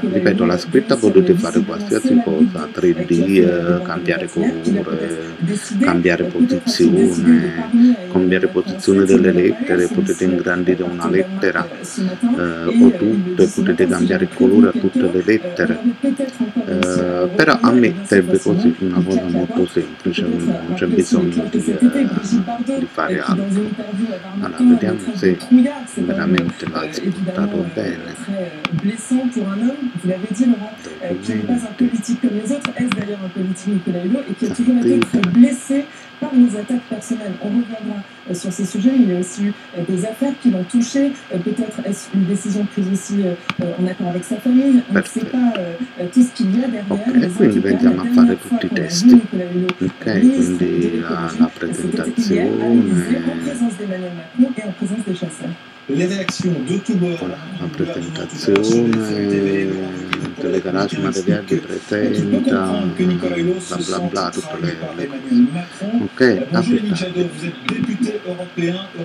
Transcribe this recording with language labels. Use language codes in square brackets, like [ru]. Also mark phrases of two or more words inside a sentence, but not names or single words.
[it] Ripeto, la scritta potete fare qualsiasi cosa, 3D, cambiare colore, cambiare posizione delle lettere, potete ingrandire una lettera o tutte, potete cambiare il colore a tutte le lettere, però a me serve così una cosa molto semplice, non c'è bisogno di fare altro. Allora, vediamo se veramente l'ha esportato bene. [fr] Blessant pour un homme, vous l'avez dit Laurent, qui n'est pas un politique comme les autres, est-ce d'ailleurs un politique Nicolas Hulot, et qui a toujours été très blessé par les attaques personnelles. On reviendra sur ces sujets, il y a aussi eu des affaires qui l'ont touché, peut-être est-ce une décision prise aussi en accord avec sa famille, on ne sait pas tout ce qu'il y a derrière. [it] Ok, quindi pensiamo a fare tutti i test. Ok, quindi la presentazione. [fr] En présence d'Emmanuel Macron et en présence des chasseurs. Le réactions de tout bord. [it] La presentazione, Telegarage Materiali presenta, bla bla bla, tutte le cose. Ok, [fr] Bonjour Yannick Jadot, vous êtes député européen.